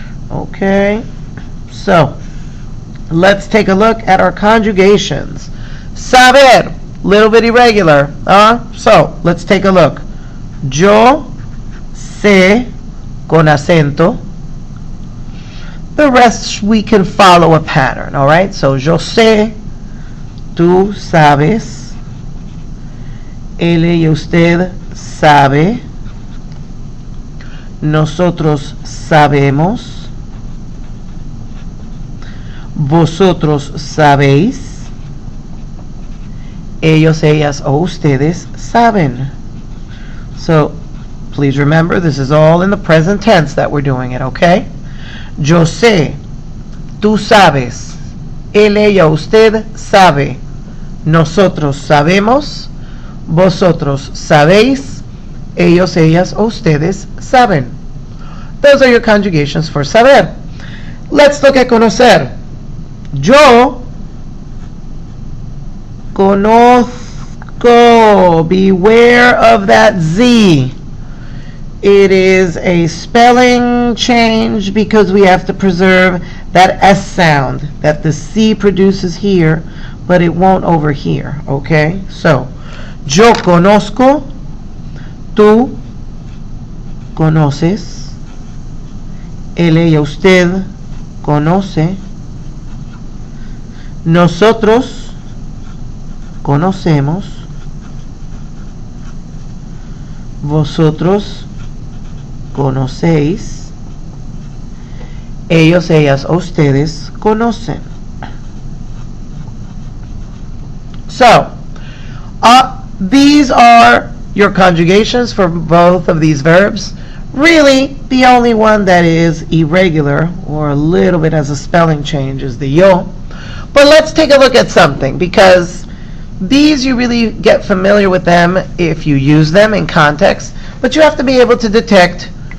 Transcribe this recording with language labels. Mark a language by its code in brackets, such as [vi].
[en] Okay, so let's take a look at our conjugations. Saber, little bit irregular, so let's take a look. [es] Yo sé con acento. [en] The rest we can follow a pattern, all right? [es] So yo sé, tú sabes, él y usted sabe, nosotros sabemos, vosotros sabéis, ellos, ellas, o ustedes saben. [en] So please remember, this is all in the present tense that we're doing it, okay? [es] Yo sé, tú sabes, él, ella, usted sabe, nosotros sabemos, vosotros sabéis, ellos, ellas, o ustedes saben. [en] Those are your conjugations for saber. Let's look at conocer. [es] Yo conozco. [en] Beware of that Z. It is a spelling change because we have to preserve that S sound that the C produces here, but it won't over here, okay? [es] So, yo conozco, tú conoces, él, ella, usted conoce, nosotros conocemos, vosotros conocéis, ellos, ellas, o ustedes conocen. [en] So, these are your conjugations for both of these verbs. Really, the only one that is irregular or a little bit has a spelling change is the yo. But let's take a look at something, because these you really get familiar with them if you use them in context, but you have to be able to detect